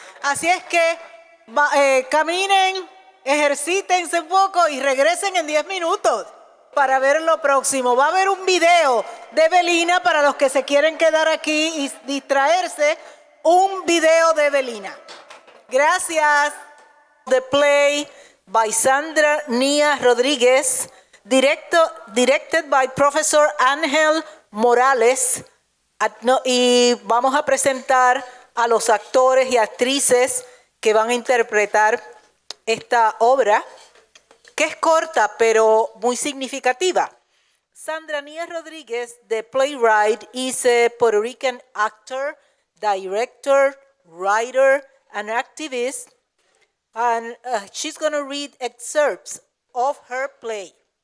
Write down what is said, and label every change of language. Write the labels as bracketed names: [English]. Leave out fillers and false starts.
[Spanish] Así es que caminen, ejercítense un poco y regresen en 10 minutos. para ver lo próximo. Va a haber un video de Evelina para los que se quieren quedar aquí y distraerse. Un video de Evelina. Gracias. [English] The play by Sandra Rodriguez, directed by Professor Ángel Morales. [Spanish] Y vamos a presentar a los actores y actrices que van a interpretar esta obra, que es corta pero muy significativa. [English] Sandra Rodriguez, the playwright, is a Puerto Rican actor, director, writer, and activist, and she's going to read excerpts of her play.